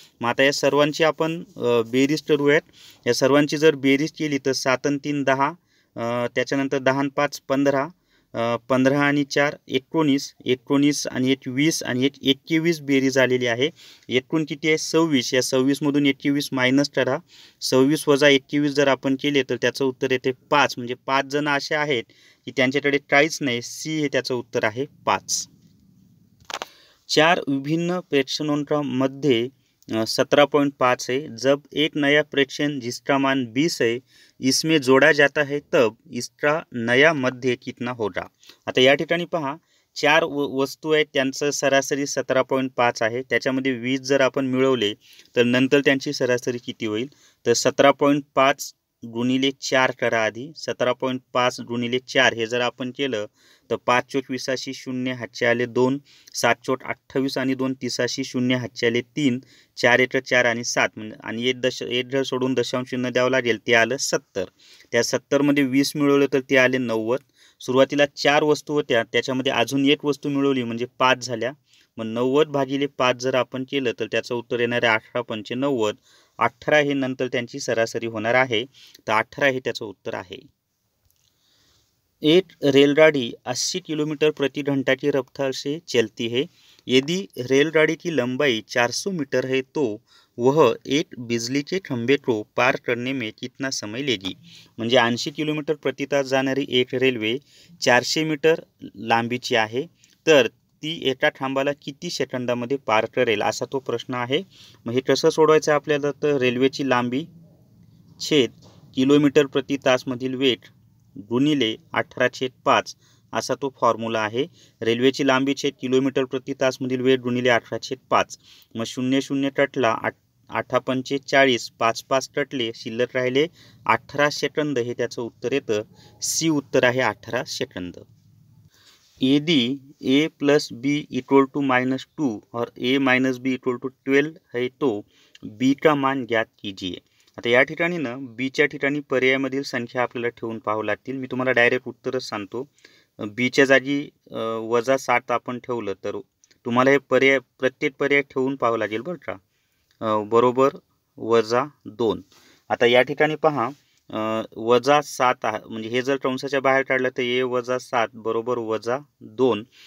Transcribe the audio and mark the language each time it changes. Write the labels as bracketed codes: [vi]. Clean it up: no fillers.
[mr] मग आता या सर्वांची आपण बेरीज करूयात. या सर्वांची जर बेरीज केली तर 7 आणि 3 10, त्याच्यानंतर 10 आणि 5 15, 15 आणि 4 19, 19 आणि 1 20 आणि 1 21 बेरीज आलेली आहे. एकूण किती आहे, 26. या 26मधून 21 मायनस करा. 26 वजा 21 जर आपण केले तर त्याचं उत्तर येते 5. म्हणजे 5 जण असे आहेत की त्यांच्याकडे काहीच नाही. सी हे त्याचं उत्तर आहे 5. [hi] 4 विभिन्न प्रेक्षणों में 17.5 है. जब एक नया प्रेक्षण जिसका मान 20 है इसमें जोड़ा जाता है तब इसका नया मध्य कितना होगा. [mr] आता या ठिकाणी पहा 4 वस्तू आहेत, त्यांचं सरासरी 17.5 आहे. त्याच्यामध्ये 20 जर आपण मिळवले तर नंतर त्यांची सरासरी किती होईल, तर 17.5 गुणिले 4 करा आधी. 17.5 गुणिले 4 हे जर आपण केलं तर 5 चोक 20, 0 हातचे आले 2, 7 चोक 28 आणि 2 30, 0 हातचे आले 3, 4 एक 4 आणि 7, म्हणजे आणि एक जर सोडून दशांश चिन्ह द्यावं लागेल, ते आलं 70. त्या 70 मध्ये 20 मिळवलं तर ते आले 90. सुरुवातीला 4 वस्तू होत्या, त्याच्यामध्ये अजून एक वस्तू मिळवली म्हणजे 5 झाल्या. मग 90 भागिले 5 जर आपण केलं तर त्याचं उत्तर येणार आहे 18 पंचे 90. 18 हे नंतर त्यांची सरासरी होणार आहे. तर 18 हे त्याचं उत्तर आहे. [hi] एक रेलगाड़ी 80 किलोमीटर प्रति घंटा की रफ्तार से चलती है. यदि रेलगाड़ी की लंबाई 400 मीटर है तो वह एक बिजली के खंभे को पार करने में कितना समय लेगी. [mr] म्हणजे 80 किलोमीटर प्रति तास जाणारी एक रेल्वे 400 मीटर लांबीची आहे, तर ती एका खांबाला किती सेकंदामध्ये पार करेल, असा तो प्रश्न आहे. मग हे कसं सोडवायचं आपल्याला, तर रेल्वेची लांबी छेद किलोमीटर प्रति तासमधील वेग गुणिले 18/5 असा तो फॉर्म्युला आहे. रेल्वेची लांबी छेद किलोमीटर प्रति तासमधील वेग गुणिले 18/5. मग 0 0 कटला, 8 पंचे 40, 5 5 कटले, शिल्लक राहिले 18 सेकंद. हे त्याचं उत्तर येतं. सी उत्तर आहे 18 सेकंद. [hi] यदि a plus B equal to -2 और a minus B equal to 12 है तो b का मान ज्ञात कीजिए. [mr] आता या ठिकाणी ना बीच्या ठिकाणी पर्यायामधील संख्या आपल्याला ठेवून पाहावं लागतील. मी तुम्हाला डायरेक्ट उत्तरच सांगतो. बीच्या जागी -7 आपण ठेवलं तर तुम्हाला हे पर्याय प्रत्येक पर्याय ठेवून पाहावं लागेल बरं का. बरोबर -2. आता या ठिकाणी पहा -7 म्हणजे हे जर कंसाच्या बाहेर काढलं तर a -7 बरोबर -2.